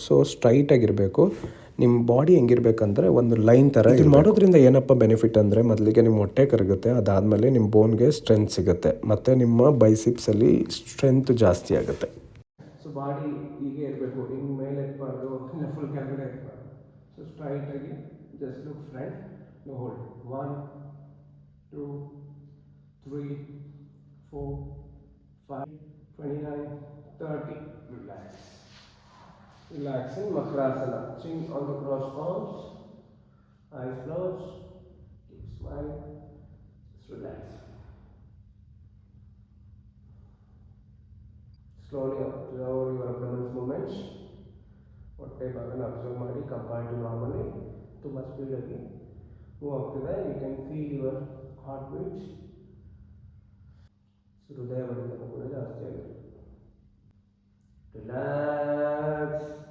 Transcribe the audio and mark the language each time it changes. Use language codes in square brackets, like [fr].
[kn] So ಸ್ಟ್ರೈಟಾಗಿರಬೇಕು. ನಿಮ್ಮ body ಹೆಂಗಿರ್ಬೇಕಂದ್ರೆ ಒಂದು line ಥರ. ಇದು ಮಾಡೋದ್ರಿಂದ ಏನಪ್ಪ ಬೆನಿಫಿಟ್ ಅಂದರೆ, ಮೊದಲಿಗೆ ನಿಮ್ಮ ಹೊಟ್ಟೆ ಕರಗುತ್ತೆ, ಅದಾದಮೇಲೆ ನಿಮ್ಮ ಬೋನ್ಗೆ ಸ್ಟ್ರೆಂತ್ ಸಿಗುತ್ತೆ ಮತ್ತು ನಿಮ್ಮ ಬೈಸಿಪ್ಸಲ್ಲಿ ಸ್ಟ್ರೆಂತ್ ಜಾಸ್ತಿ ಆಗುತ್ತೆ. ಸೊ ಬಾಡಿ ಹೀಗೆ ಇರಬೇಕು, ಹಿಂಗೆ ಮೇಲೆ ಎತ್ತಬಾರ್ದು, ಇಲ್ಲ ಫುಲ್ ಕೆಳಗಡೆ ಎತ್ತಬಾರ್ದು. So ಸ್ಟ್ರೈಟಾಗಿ [en] just look front, no hold. 1, 2, 3, 4, 5, 29, 30. Relax. Relaxing Makrasana. Chin on the cross arms, eyes closed, keep smiling, just relax. Slowly observe your abdominal movements. [kn] ಹೊಟ್ಟೆ ಭಾಗನ ಅಬ್ಸರ್ವ್ ಮಾಡಿ, ಕಂಪೇರ್ಡ್ ಟು ನಾರ್ಮಲಿ ತುಂಬ ಸ್ಪೀಡಾಗಿ ಮೂವ್ ಆಗ್ತಿದೆ. [en] You can feel your heartbeat. [kn] ಹೃದಯ ಬಡಿತ ಕೂಡ ಜಾಸ್ತಿ ಆಗಿದೆ. ರಿಲ್ಯಾಕ್ಸ್.